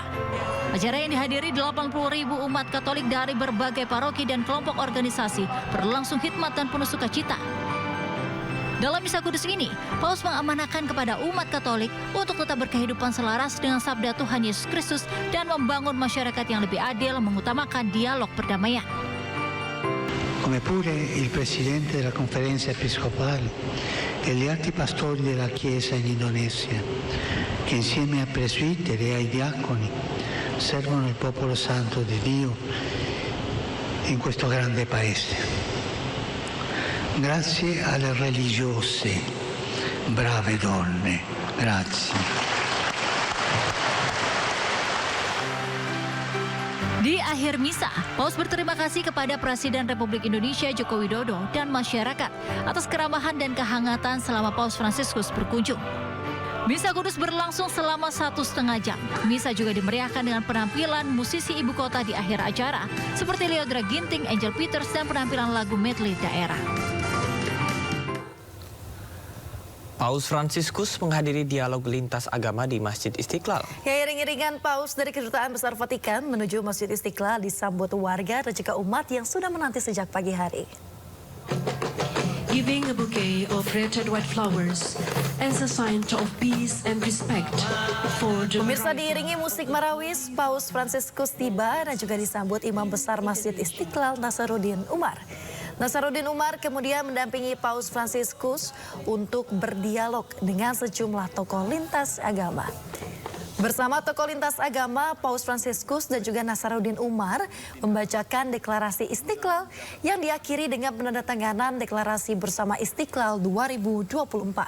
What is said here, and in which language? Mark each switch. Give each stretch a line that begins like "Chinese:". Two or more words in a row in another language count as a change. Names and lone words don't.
Indonesian: Acara yang dihadiri 80.000 umat Katolik dari berbagai paroki dan kelompok organisasi berlangsung hikmat dan penuh sukacita. Dalam misa kudus ini, Paus mengamanahkan kepada umat Katolik untuk tetap berkehidupan selaras dengan sabda Tuhan Yesus Kristus dan membangun masyarakat yang lebih adil, mengutamakan dialog perdamaian.
Italian: Come pure il Presidente della Conferenza Episcopale e gli altri pastori della Chiesa in Indonesia, che insieme ai presbiteri e ai diaconi servono il popolo santo di Dio in questo grande paese. Grazie alle religiose, brave donne, grazie.
Indonesian: Di akhir misa, Paus berterima kasih kepada Presiden Republik Indonesia Joko Widodo dan masyarakat atas keramahan dan kehangatan selama Paus Fransiskus berkunjung. Misa kudus berlangsung selama 1,5 jam. Misa juga dimeriahkan dengan penampilan musisi ibu kota di akhir acara, seperti Leodra Ginting, Angel Peters, dan penampilan lagu medley daerah. Paus Fransiskus menghadiri dialog lintas agama di Masjid Istiqlal. Ya, iring-iringan Paus dari Kedutaan Besar Vatikan menuju Masjid Istiqlal disambut warga dan juga umat yang sudah menanti sejak pagi hari.
English: Giving a bouquet of red and white flowers as a sign of peace and respect for the...
Indonesian: Pemirsa, diiringi musik marawis, Paus Fransiskus tiba dan juga disambut Imam Besar Masjid Istiqlal Nasaruddin Umar. Nasaruddin Umar kemudian mendampingi Paus Fransiskus untuk berdialog dengan sejumlah tokoh lintas agama. Bersama tokoh lintas agama, Paus Fransiskus dan juga Nasaruddin Umar membacakan deklarasi Istiqlal yang diakhiri dengan penandatanganan deklarasi bersama Istiqlal 2024.